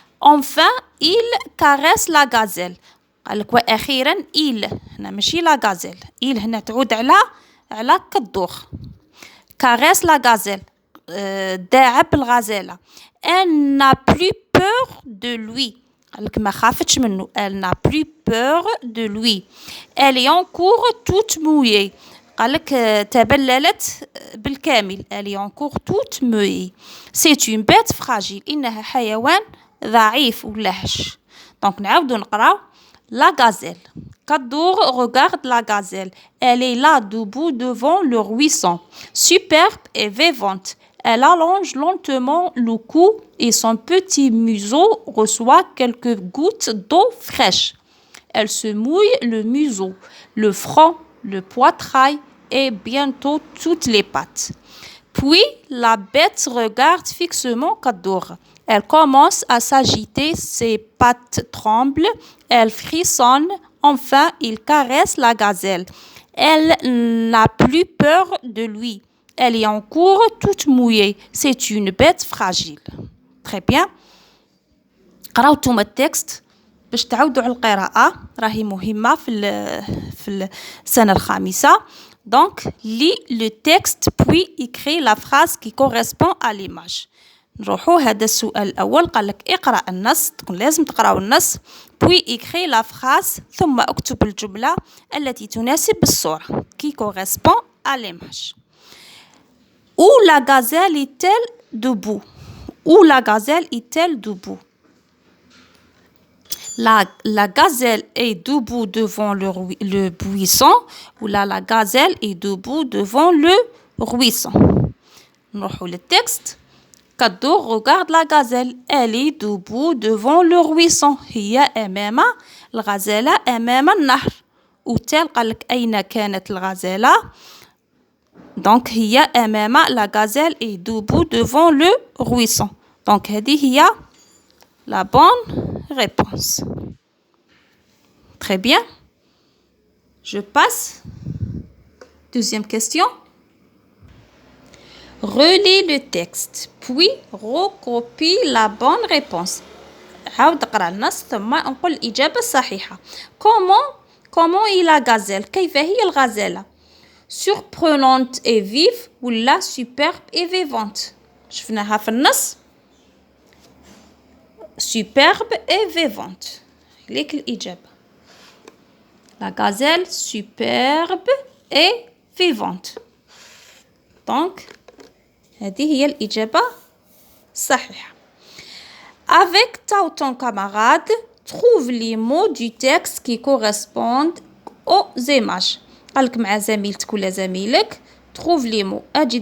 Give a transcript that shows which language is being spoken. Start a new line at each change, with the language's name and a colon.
French: enfin il caresse la gazelle،
Arabic: قال لك وأخيرا
French: il، هنا ماشي la gazelle، il
Arabic: هنا تعود على كالدور.
French: caresse la gazelle،
Arabic: داعب الغزالة.
French: elle n'a plus peur de lui،
Arabic: قال لك ما خافتش منه.
French: elle n'a plus peur de lui. elle est encore toute mouillée،
Arabic: قال لك تبللت بالكامل.
French: elle est encore toute mouillée. c'est une bête fragile،
Arabic: إنها حيوان ضعيف ولا هش. donc نعاودو نقراو.
French: la gazelle، كالدور regarde la gazelle. elle est là debout devant le ruisseau. superbe et vivante. elle allonge lentement le cou et son petit museau reçoit quelques gouttes d'eau fraîche. elle se mouille le museau, le front, le poitrail et bientôt toutes les pattes. puis la bête regarde fixement كالدور. elle commence à s'agiter, ses pattes tremblent, elle frissonne. enfin il caresse la gazelle. elle n'a plus peur de lui. elle est encore toute mouillée. c'est une bête fragile. très bien.
Arabic: قراو نتوما التكست باش تعودوا على القراءة، راهي مهمة في السنة الخامسة.
French: donc lis le texte puis écris la phrase qui correspond à l'image.
Arabic: نروحوا هذا السؤال الأول. قال لك اقرأ النص، تكون لازم تقرأوا النص.
French: puis écris la phrase،
Arabic: ثم اكتب الجملة التي تناسب الصورة
French: qui correspond à l'image. Où la gazelle est-elle debout? Où la gazelle est-elle debout? La gazelle est debout devant le buisson, ou la gazelle est debout devant le ruisseau.
Arabic: نروحوا للتكست.
French: كالدور regarde la gazelle. Elle est debout devant le ruisseau.
Arabic: هي أمام الغزالة أمام النهر. وتال قالك أين كانت الغزالة؟ Donc هي أمام
French: la gazelle est debout devant le ruisseau. Donc
Arabic: هذه هي
French: la bonne réponse. Très bien. Je passe. Deuxième question. Relis le texte, puis recopie la bonne réponse.
Arabic: عاود اقرأ النص ثم نقول الإجابة الصحيحة.
French: Comment est la gazelle?
Arabic: كيف هي الغزالة?
French: Surprenante et vive ولا superbe et vivante؟
Arabic: شفناها في النص.
French: Superbe et vivante.
Arabic: ليك الإجابة.
French: La gazelle superbe et vivante.
Arabic: Donc, هذه هي الإجابة الصحيحة.
French: Avec ta ou ton camarade, trouve les mots du texte qui correspondent aux images.
Arabic: قالك مع زميلتك ولا زميلك
French: trouve les mots.